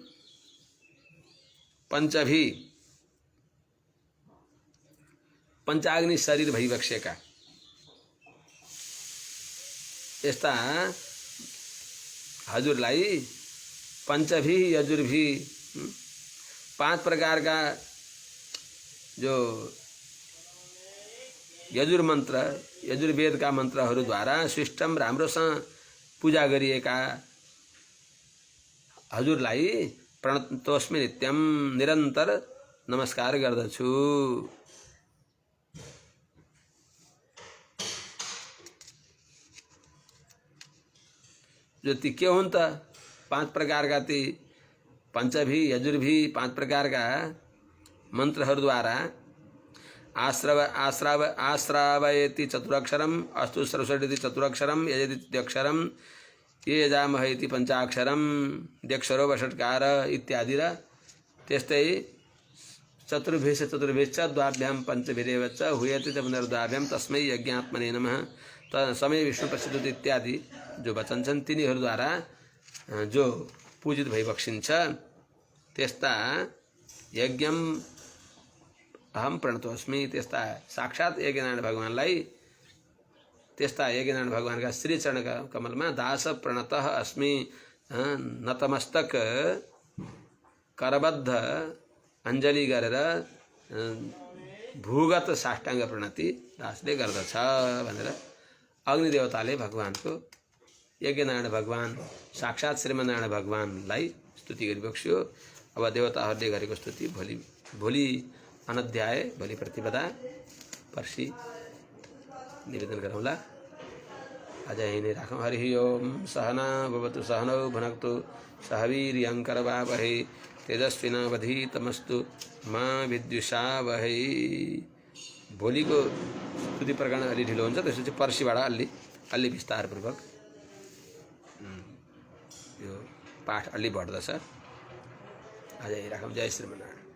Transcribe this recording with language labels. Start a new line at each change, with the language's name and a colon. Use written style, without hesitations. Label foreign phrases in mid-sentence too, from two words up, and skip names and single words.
Nepali: पंचभी पंचाग्नि शरीर भइबक्सेका यस्ता हजुरलाई
Sanskrit: पंचभी यजुर्भी,
Nepali: 5 प्रकार का जो यजुर मंत्र, यजुर्वेद का मन्त्रहरूद्वारा सिस्टम राम्रोसँग पूजा गरिएका हजुरलाई प्रणतोस्मि, नित्यम निरन्तर नमस्कार गर्दछु। जो ती के हुन् त 5 प्रकारका ती
Sanskrit: पञ्चभी यजुर्भी
Nepali: 5 प्रकारका मन्त्रहरूद्वारा
Sanskrit: आश्रावयति चतुरक्षरम, अस्तु सरस्वती चतुरक्षरम, यजति द्व्यक्षरम, ये यजामह इति पंचाक्षरम, द्यक्षरो वषट्कार इत्यादि
Nepali: र त्यस्तै
Sanskrit: चतुर्भिश्च द्वाभ्यां पंचभिरेव च हुयति च पुनर्द्वाभ्यां तस्मै यज्ञात्मने नमः समय विष्णु प्रसिद्ध इत्यादि
Nepali: जो वचन छन् तिनीहरूद्वारा जो पूजित भइबक्सिन्छ त्यस्ता
Sanskrit: यज्ञम अहम प्रणतोस्मि,
Nepali: त्यस्ता साक्षात यज्ञनारायण भगवानलाई, त्यस्ता यज्ञनारायण भगवानका श्री चरण कमलमा दास
Sanskrit: प्रणतः अस्मि,
Nepali: नतमस्तक करबद्ध अञ्जली गरेर भूगत साष्टाङ्ग प्रणति दासले गर्दछ भनेर अग्निदेवताले भगवानको यज्ञनारायण भगवान साक्षात श्रीमन्नारायण भगवानलाई स्तुति गरिबक्स्यो। अब देवताहरूले गरेको स्तुति भोलि अनध्याय, भोलि प्रतिपदा पर्सि निवेदन गरौँला। आज यही नै राखौँ। हरि ओम।
Sanskrit: सहना भवतु सहनौ भुनक्तु सह वीर्यङ्करवावहै तेजस्विनावधीतमस्तु मा विद्विषावहै।
Nepali: भोलिको स्तुति प्रकरण अलि ढिलो हुन्छ, त्यसपछि पर्सिबाट अलि विस्तारपूर्वक यो पाठ अलि बढ्दछ। आज यही राखौँ। जय श्रीमन्नारायण।